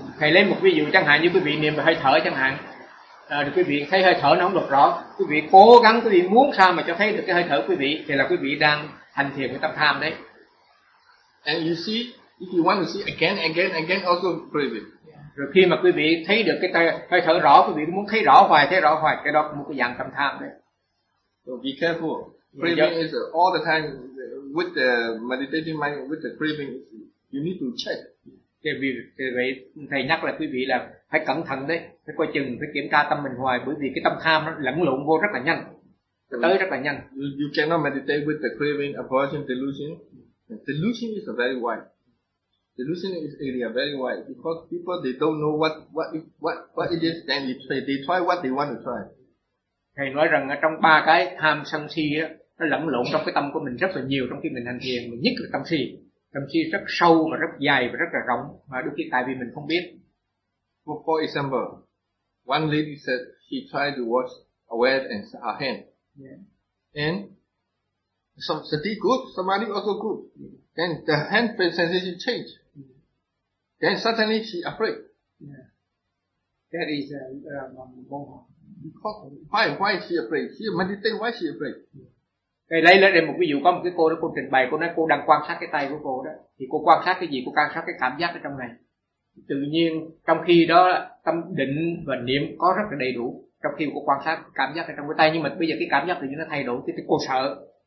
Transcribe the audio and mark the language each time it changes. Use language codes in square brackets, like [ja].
[vi] Thầy lấy một ví dụ chẳng hạn như quý vị niệm về hơi thở chẳng hạn, quý vị thấy hơi thở nó không được rõ, quý vị cố gắng, quý vị muốn sao mà cho thấy được cái hơi thở quý vị thì là quý vị đang hành thiền với tâm tham đấy. [en] And you see, if you want to see again, also craving. [vi] Rồi khi mà quý vị thấy được cái hơi thở rõ, quý vị muốn thấy rõ hoài, cái đó cũng một cái dạng tâm tham đấy. [en] So be careful. Craving is all the time with the meditating mind, with the craving, you need to check. [vi] Thì vậy thầy nhắc là quý vị là phải cẩn thận đấy, phải coi chừng, phải kiểm tra tâm mình hoài, bởi vì cái tâm tham nó lẫn lộn vô rất là nhanh, tới rất là nhanh. [en] You cannot meditate with the craving, aversion, delusion. Delusion is a very wide. Delusion is area very wide because people they don't know what it is then they try what they want to try. [vi] Thầy nói rằng ở trong ba cái tham sân si á, nó lẫn lộn trong cái tâm của mình rất là nhiều trong khi mình hành thiền, mà nhất là tâm si rất sâu và rất dài và rất là rộng, mà đôi khi tại vì mình không biết. [en] For example, one lady said she tried to watch aware and her hand. Yeah. And some sati good, somebody also good. Then the hand sensation change. Then suddenly she afraid. Yeah. That is why she afraid? She meditate, why she afraid? [vi] Thầy lấy lại đây một ví dụ, có một cái cô đó, cô trình bày, cô nói cô đang quan sát cái tay của cô đó, thì cô quan sát cái gì? Cô quan sát cái cảm giác ở trong này. Tự nhiên trong khi đó tâm định và niệm có rất là đầy đủ, trong khi cô quan sát cảm giác ở trong cái tay, nhưng mà bây giờ cái cảm giác tự nhiên nó thay đổi, thì cô sợ.